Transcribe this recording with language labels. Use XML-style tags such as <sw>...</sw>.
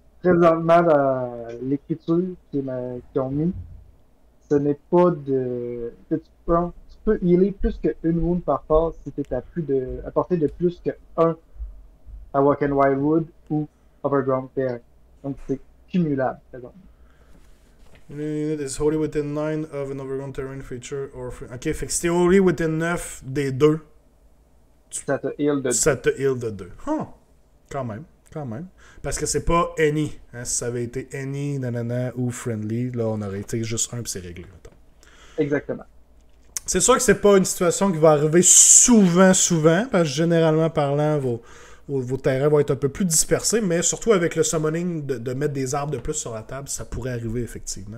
<fr>Présentement, dans l'écriture qu'ils ont mis, ce n'est pas de... Tu peux healer plus qu'une wound par phase si tu es à portée de plus qu'un Awakened Wildwood ou Overgrown Terrain. Donc, c'est cumulable, présentement.</fr> <en>Unit is wholly within 9 of an overgrown terrain feature or...</en> <fr>Ok, fait que si t'es</fr> <en>wholly within 9</en> <fr>des deux, Ça te heal de ça te heal de 2. Huh. Quand même. Parce que c'est pas any. Hein? Si ça avait été any, nanana, ou friendly, là, on aurait été juste un, puis c'est réglé. Mettons. Exactement. C'est sûr que c'est pas une situation qui va arriver souvent, parce que généralement parlant, vos terrains vont être un peu plus dispersés, mais surtout avec le summoning de mettre des arbres de plus sur la table, ça pourrait arriver effectivement.</fr>